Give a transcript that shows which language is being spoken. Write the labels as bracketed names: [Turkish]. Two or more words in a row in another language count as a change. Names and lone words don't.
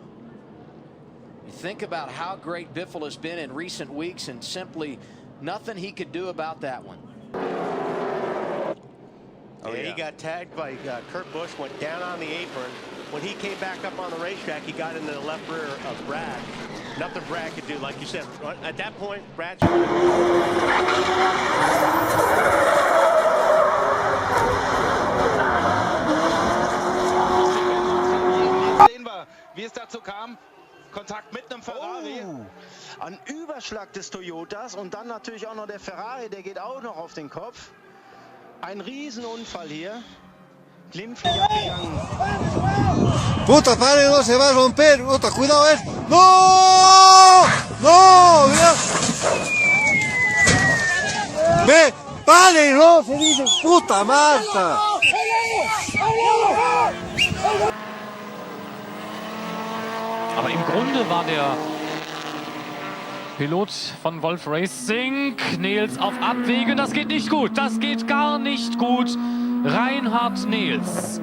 [English] You think about how great Biffle has been in recent weeks, and simply nothing he could do about that one. Oh, yeah, he got tagged by Kurt Busch, went down on the apron. When he came back up on the racetrack, he got into the left rear of Brad. Nothing Brad could do, like you said. At that point, Brad's... [German] Sehen wir, wie es dazu kam. Kontakt mit einem Ferrari. Ein Überschlag des Toyotas und dann natürlich auch noch der Ferrari, der geht auch noch auf den Kopf. Ein Riesenunfall hier. Glimpflich abgegangen. [Spanish] Puta, padre, no se va a romper. Puta, cuidado, ¡No! ¡No! Mira. ¡Ve! ¡Padre, no! Se dice puta Marta. [German] Aber im Grunde war der Pilot von Wolf Racing, Nils, auf Abwägen. Das geht nicht gut. Das geht gar nicht gut. Reinhard Nils.